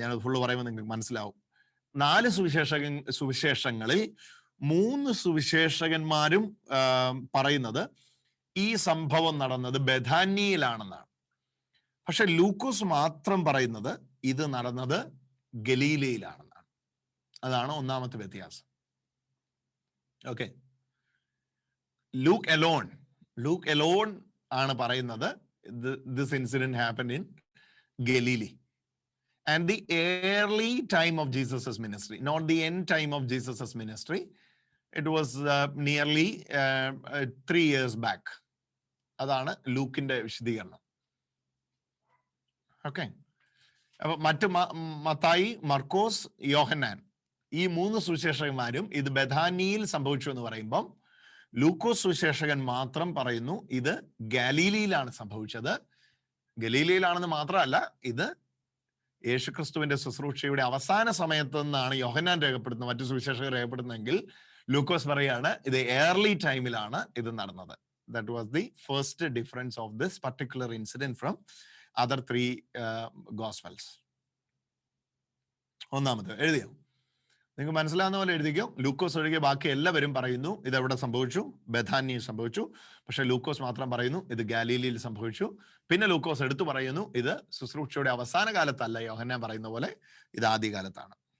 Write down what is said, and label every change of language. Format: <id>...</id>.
<ml>ഞാനത് ഫുള്ള് പറയുമ്പോൾ നിങ്ങൾക്ക് മനസ്സിലാവും. 4 സുവിശേഷങ്ങളിൽ 3 സുവിശേഷകന്മാരും പറയുന്നത് ഈ സംഭവം നടന്നത് ബഥാനിയിലാണെന്നാണ്. പക്ഷെ ലൂക്കോസ് മാത്രം പറയുന്നത് ഇത് നടന്നത് ഗലീലയിലാണെന്നാണ്. അതാണ് ഒന്നാമത്തെ വ്യത്യാസം.</ml> <en>okay, Luke alone</en> <ml>ആണ് പറയുന്നത്</ml> <en>this incident happened in Galilee and the early time of Jesus's ministry, not the end time of Jesus's ministry. It was nearly 3 years back.</en> <ml>അതാണ് ലൂക്കിന്റെ വിശദീകരണം. ഓക്കെ, അപ്പൊ മറ്റ് മത്തായി, മർക്കോസ്, യോഹന്നാൻ ഈ 3 സുവിശേഷകന്മാരും ഇത് ബഥാനിയിൽ സംഭവിച്ചു എന്ന് പറയുമ്പം ലൂക്കോസ് സുവിശേഷകൻ മാത്രം പറയുന്നു ഇത് ഗലീലയിലാണ് സംഭവിച്ചത്. ഗലീലയിലാണെന്ന് മാത്രമല്ല, ഇത് യേശുക്രിസ്തുവിന്റെ ശുശ്രൂഷയുടെ അവസാന സമയത്ത് നിന്നാണ് യോഹന്നാൻ രേഖപ്പെടുത്തുന്നത്, മറ്റു സുവിശേഷകർ രേഖപ്പെടുത്തുന്നെങ്കിൽ ലൂക്കോസ് പറയാണ് ഇത് ഏർലി ടൈമിലാണ് ഇത് നടന്നത്.</ml> <en>That was the first difference of this particular incident from other 3 gospels.</en> <ml>ഒന്നാമത് എഴുതിയോ? നിങ്ങൾക്ക് മനസ്സിലാവുന്ന പോലെ എഴുതിക്കോ. ലൂക്കോസ് ഒഴികെ ബാക്കി എല്ലാവരും പറയുന്നു ഇത് എവിടെ സംഭവിച്ചു, ബഥാനിയിൽ സംഭവിച്ചു. പക്ഷെ ലൂക്കോസ് മാത്രം പറയുന്നു ഇത് ഗാലീലിയിൽ സംഭവിച്ചു. പിന്നെ ലൂക്കോസ് എടുത്തു പറയുന്നു ഇത് ശുശ്രൂഷയുടെ അവസാന കാലത്തല്ല, യോഹന്നാൻ പറയുന്ന പോലെ ഇത് ആദ്യകാലത്താണ്.</ml>